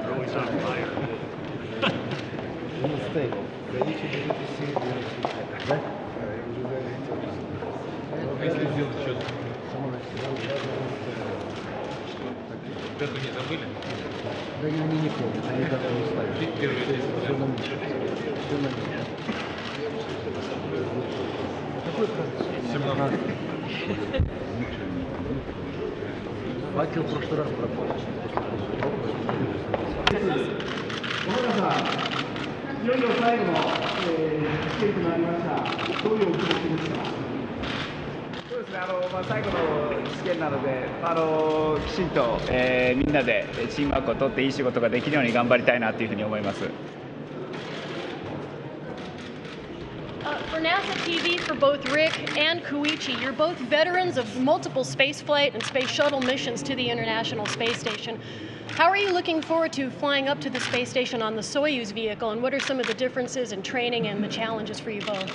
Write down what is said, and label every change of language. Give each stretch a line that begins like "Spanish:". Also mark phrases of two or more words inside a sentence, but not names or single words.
Russian: Факел в прошлый раз пропал.
Japanese: いよいよ最後の試験となりました。どういうお気持ちですか？そうですね、最後の試験なので、きちんと、みんなでチームワークを取っていい仕事ができるように頑張りたいなというふうに思います。
English: For NASA TV, for both Rick and Koichi, you're both veterans of multiple spaceflight and space shuttle missions to the International Space Station. How are you looking forward to flying up to the space station on the Soyuz vehicle, and what are some of the differences in training and the challenges for you both?